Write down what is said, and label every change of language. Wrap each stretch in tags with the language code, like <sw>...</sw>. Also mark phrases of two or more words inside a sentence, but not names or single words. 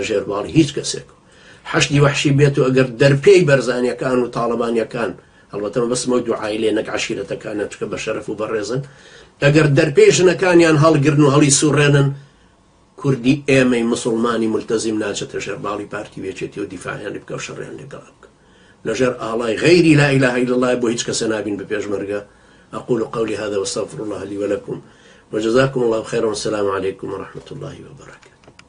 <ckb>ژێر باڵی هیچ کەسێک حەشتی وەحشی بێت و ئەگەر دەرپێی بەرزانیەکان و تاڵەبانیەکان هەڵبەتە بەسمەوە دوعای نەک عەشیرەتەکانە چکە بە شەرەف و بەڕێزن ئەگەر دەرپێی ژنەکانیان هەڵگرن و هەڵی سوڕێنن کوردی ئێمەی مسلمانی ملتەزیم ناچێتە ژێر باڵی پارتی وێچێتی و دیفاعیان لێ بکە و شەڕیان لێگەڵا بکە لەژێر ئاڵای غەیری</ckb> <ar>لا ئیلاهە ئیلا الله</ar> <ckb>بۆ هیچ کەسە نابین بە پێشمەرگە</ckb> <ar>أقول قولي هذا واستغفر الله لي ولكم وجزاكم الله خيرا والسلام عليكم ورحمة الله وبركاته.</ar>